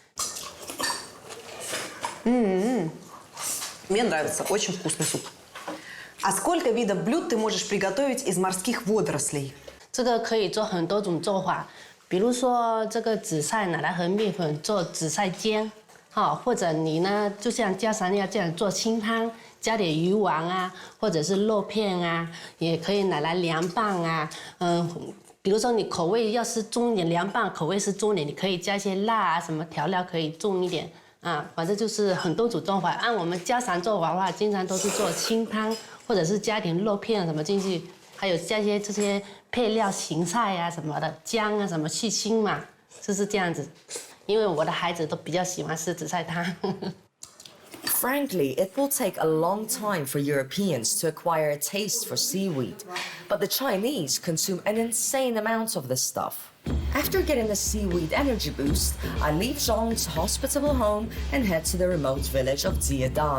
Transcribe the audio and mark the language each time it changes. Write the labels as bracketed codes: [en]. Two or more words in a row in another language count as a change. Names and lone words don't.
[ru] Мне нравится, очень вкусный суп. А сколько видов блюд ты можешь приготовить из морских водорослей? [zh] 这个可以做很多种做法，比如说这个紫菜拿来和面粉做紫菜煎，或者你呢就像家常要这样做清汤，加点鱼丸啊，或者是肉片啊，也可以拿来凉拌啊，比如说你口味要是重一点，凉拌口味是重一点，你可以加一些辣啊，什么调料可以重一点啊，反正就是很多种做法。按我们家常做法的话，经常都是做清汤，或者是加点肉片什么进去，还有加一些这些配料芹菜啊什么的，姜啊什么去腥嘛，就是这样子。因为我的孩子都比较喜欢吃紫菜汤。 [en] Frankly, it will take a long time for Europeans to acquire a taste for seaweed, but the Chinese consume an insane amount of this stuff. After getting a seaweed energy boost, I leave Zhong's hospitable home and head to the remote village of Jiadan.